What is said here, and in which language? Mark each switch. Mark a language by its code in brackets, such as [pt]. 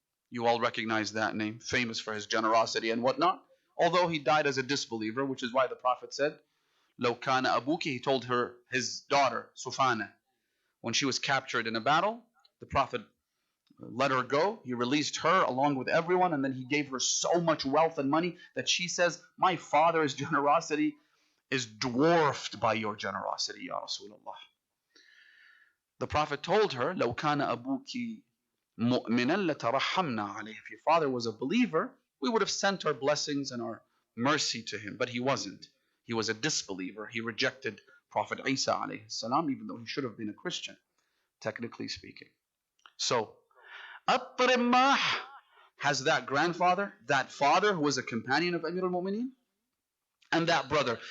[en] You all recognize that name, famous for his generosity and whatnot, although he died as a disbeliever, which is why the Prophet said, [ar] لو كان أبوك, [en] he told her, his daughter, Sufana, when she was captured in a battle, the Prophet let her go. He released her along with everyone, and then he gave her so much wealth and money that she says, my father's generosity is dwarfed by your generosity, Ya Rasulullah. The Prophet told her, [ar] لو كان أبوك مؤمنا لترحمنا عليه. [en] If your father was a believer, we would have sent our blessings and our mercy to him, but he wasn't. He was a disbeliever. He rejected Prophet Isa alayhi salam, even though he should have been a Christian, technically speaking. So, At-Rimmah has that grandfather, that father who was a companion of Amir al-Mu'mineen, and that brother.